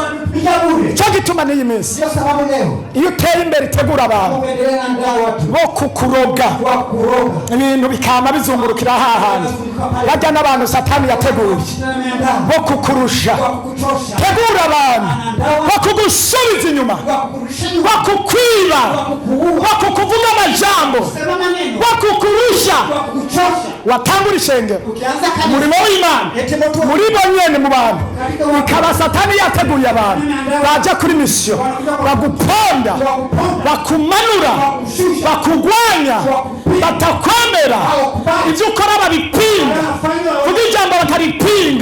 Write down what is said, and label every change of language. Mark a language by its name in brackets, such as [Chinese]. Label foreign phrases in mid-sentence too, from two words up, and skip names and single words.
[Rundi] Cyo gituma n'iyi minsi iyo uteye imbere itegura abantu bo kukuroga ibintu bikama bizungurukira hahandi bajya n'abantu Satani yateguye bo kukurusha. Tegura abantu bo kugusubiza inyuma, bo kukwiba, bo kukuvuga amajambo, bo kukurusha. Watangura ishengero umurimo w'Imana muri bo nyene mu bantu, ikaba Satani yateguye abantu baja kuri misiyo baguponda, bakumanura, bakugwanya, batakwemera, ibyo ukora babipinga, vuga ijambo bakaripinga.